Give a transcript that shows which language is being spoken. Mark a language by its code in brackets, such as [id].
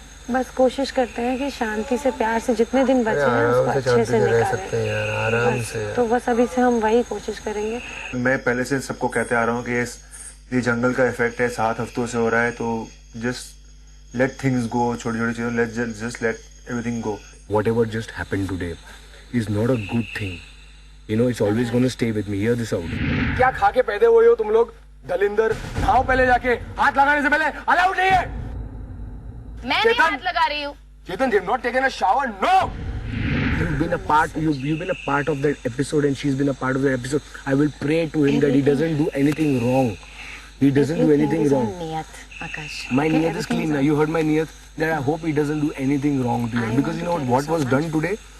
[hi] बस कोशिश करते हैं कि शांति से प्यार से जितने दिन बचे हैं उसको अच्छे से निकालें यार, आराम से। तो बस अभी से हम वही कोशिश करेंगे। मैं पहले से सबको कहते आ रहा हूँ कि ये जंगल का इफेक्ट है, 7 हफ्तों से हो रहा है, तो [en] Just let things go. [hi] छोटी चीजों [en] Just let everything go. Whatever just happened today is not a good thing. You know, it's always going to stay with me. Hear this out. [hi] क्या खा के पैदे हुए हो तुम लोग? दलिंदर, नहाओ पहले जाके। हाथ लगाने से पहले अलाउड नहीं है। मैं नहीं हाथ लगा रही हूँ। [en] Chetan, they have not taken a shower. No. You've been a part of that episode, and she's been a part of that episode. I will pray to him that he doesn't do anything wrong. He doesn't do anything wrong. [hi] niyat, Akash. [en] My niyat is clean. You heard my niyat. That I hope he doesn't do anything wrong to you. Because you know what was done today?